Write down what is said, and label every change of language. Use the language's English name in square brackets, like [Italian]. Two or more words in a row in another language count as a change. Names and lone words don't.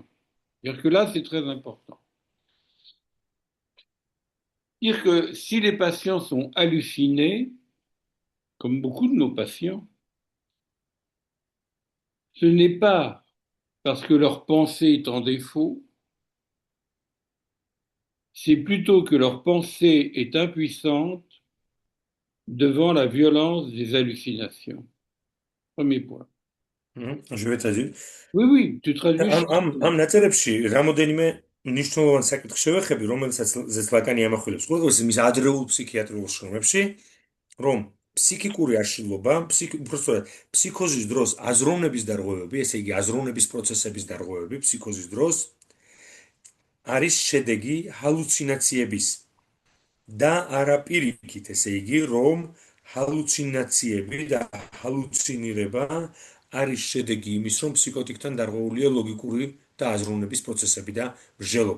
[French] C'est-à-dire que là, c'est très important. Dire que si les patients sont hallucinés, comme beaucoup de nos patients, ce n'est pas parce que leur pensée est en défaut, c'est plutôt que leur pensée est impuissante devant la violence des hallucinations. Premier point. Je vais traduire. Oui, tu traduis. [Georgian] ამ ნაწერებში რამოდენიმე მნიშვნელოვანი საკითხი შევეხები, რომელსაც ლაკანი ამახვილებს. ყოველთვის მის ადრეულ ფსიქიატრიულ შრომებში, რომ ფსიქიკური აშლილობა, უბრალოდ ფსიქოზის დროს აზროვნების დარღვევები, ესე იგი აზროვნების პროცესების დარღვევები ფსიქოზის დროს არის შედეგი ჰალუცინაციების და არა პირიქით, ესე იგი, რომ ჰალუცინაციები და ჰალუცინირება არის შედეგი იმის, რომ ფსიქოტიკთან დარღვეულია ლოგიკური და აზროვნების პროცესები და მსჯელობა.